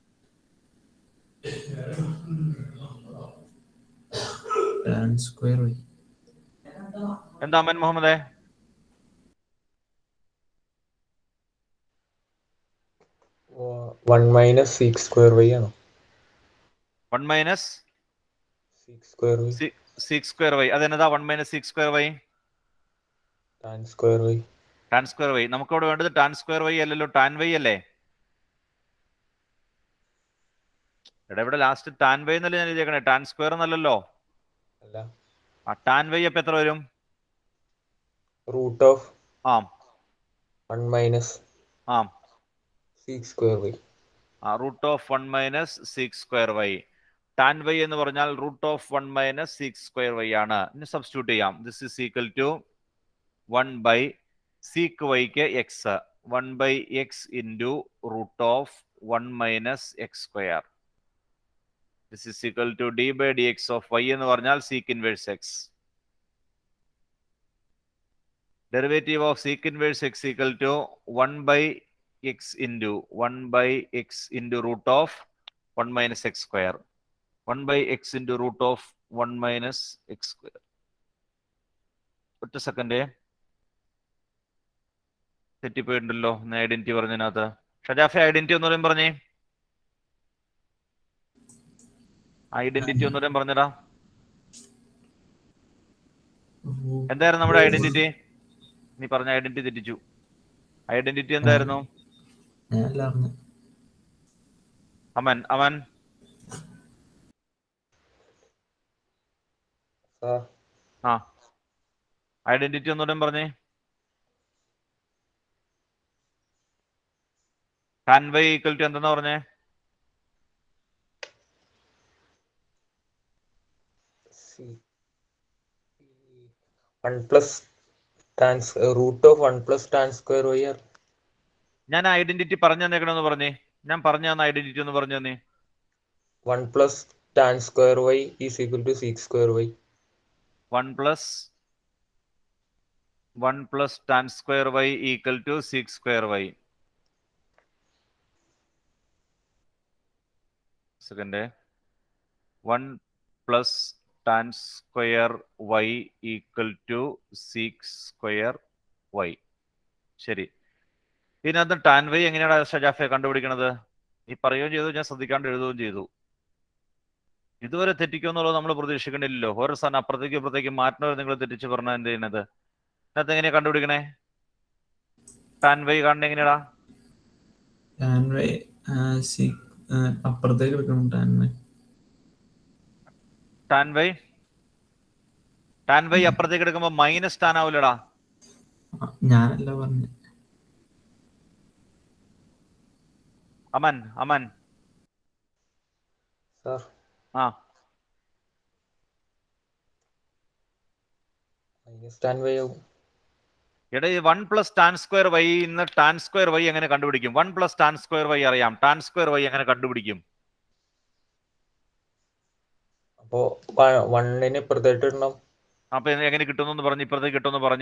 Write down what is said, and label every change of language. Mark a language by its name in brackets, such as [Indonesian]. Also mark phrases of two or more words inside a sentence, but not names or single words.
[Malayalam] എന്താ അമൻ മുഹമ്മദേ? [English] 1 minus sec square y ആണോ? 1 minus sec square y. sec square y. അതെന്നതാ 1 മൈനസ് sec square y? tan square y. tan square y. [Malayalam] നമുക്ക് ഇവിടെ വേണ്ടത് [English] tan square y [Malayalam] അല്ലല്ലോ, [English] tan y [Malayalam] അല്ലേ? ഇവിടെ ലാസ്റ്റ് [English] tan y [Malayalam] എന്നല്ലേ ഞാൻ എഴുതിയേക്കണേ, [English] tan square [Malayalam] എന്നല്ലല്ലോ. അല്ല. ആ [English] tan y [Malayalam] അപ്പൊ എത്ര വരും? [English] root of 1 minus sec square y. root of 1 minus sec square y. tan y [Malayalam] എന്ന് പറഞ്ഞാൽ [English] root of 1 minus sec square y ആണ്. [Malayalam] ഇനി സബ്സ്റ്റിറ്റ്യൂട്ട് ചെയ്യാം. [English] this is equal to 1 by sec y ക്ക് x, 1 by x into root of 1 minus x square. this is equal to d by dx of y [Malayalam] എന്ന് പറഞ്ഞാൽ [English] sec inverse x. derivative of sec inverse x equal to 1 by x into 1 by x into root of 1 minus x square. 1 by x into root of 1 minus x square. [Malayalam] ഒറ്റ സെക്കൻഡ് തെറ്റിപ്പോയിട്ടുണ്ടല്ലോ. ഐഡന്റിറ്റി പറഞ്ഞതിനകത്ത് ഷജാഫെ ഐഡന്റിറ്റി ഒന്നുകൂടെ പറഞ്ഞേ. ഐഡന്റിറ്റി ഒന്നുകൂടെ പറഞ്ഞടാ. എന്തായിരുന്നു നമ്മുടെ ഐഡന്റിറ്റി? നീ പറഞ്ഞ ഐഡന്റിറ്റി തെറ്റിച്ചു. ഐഡന്റിറ്റി എന്തായിരുന്നു? അമൻ ഐഡന്റിറ്റി ഒന്നുകൂടെ പറഞ്ഞേ. [English] tan y equal to [Malayalam] എന്താ പറഞ്ഞേ? [English] root of 1 plus tan square y. [Malayalam] ഞാൻ ഐഡന്റിറ്റി പറഞ്ഞു തന്നേക്കണമെന്ന് പറഞ്ഞേ. ഞാൻ പറഞ്ഞു തന്ന ഐഡന്റിറ്റി ഒന്ന് പറഞ്ഞു തന്നെ. [English] 1 plus tan square y is equal to sec square y. 1 plus tan square y equal to sec square y. Second, 1 plus tan square y equal to sec square y. [Malayalam] ശരി. ഇതിനകത്ത് [English] tan y [Malayalam] എങ്ങനെയാണ് ഷജാഫെ കണ്ടുപിടിക്കണത്? നീ പറയുകയും ചെയ്തു, ഞാൻ ശ്രദ്ധിക്കാണ്ട് എഴുതുകയും ചെയ്തു. ഇതുവരെ തെറ്റിക്കുമെന്നുള്ളത് നമ്മൾ പ്രതീക്ഷിക്കണില്ലല്ലോ. ഓരോ സാധനം അപ്പുറത്തേക്ക് ഇപ്പുറത്തേക്ക് മാറ്റണവരെ നിങ്ങൾ തെറ്റിച്ച് പറഞ്ഞാൽ എന്ത് ചെയ്യുന്നത്? ഇതിനകത്ത് എങ്ങനെയാ കണ്ടുപിടിക്കണേ? [English] tan y [Malayalam] കാണുന്നത് എങ്ങനെയാടാ? [English] tan y [Malayalam] അപ്പുറത്തേക്ക് എടുക്കണം [English] tan y [Malayalam] അപ്പുറത്തേക്ക് എടുക്കുമ്പോ [English] minus tan [Malayalam] ആവില്ലടാ. ഞാനല്ല പറഞ്ഞു. അമൻ Sir, ആ [English] minus tan y ആവും. [Malayalam] എടാ ഈ [English] 1 plus tan square y [Malayalam] ഇന്ന് [English] tan square y [Malayalam] എങ്ങനെ കണ്ടുപിടിക്കും? [English] 1 plus tan square y [Malayalam] അറിയാം, [English] tan square y [Malayalam] എങ്ങനെ കണ്ടുപിടിക്കും? അപ്പോ 1 ഇപ്പുറത്തേട്ട് ഇടണം. അപ്പൊ എങ്ങനെ കിട്ടുന്നു പറഞ്ഞു? ഇപ്പുറത്തേക്ക് കിട്ടുമെന്ന് പറഞ്ഞേ.